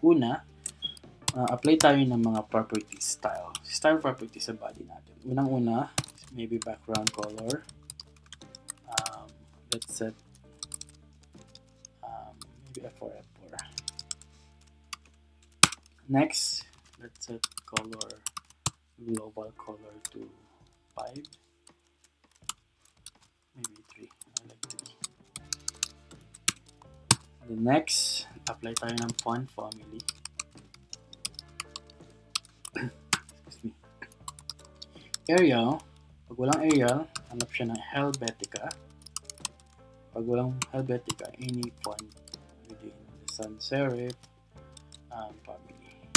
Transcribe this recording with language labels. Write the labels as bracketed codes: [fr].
[tl] Una, apply tayo ng mga properties style properties sa body natin. Unang-una, [en] maybe background color. Let's set maybe F4. Next, let's set color, global color to 5, maybe 3. I like 3. And then next, apply [tl] tayo ng [en] font family. Excuse me. [tl] Arial, pag walang Arial, hanap siya ng Helvetica. Pag walang Helvetica, [en] any font within the sans serif family.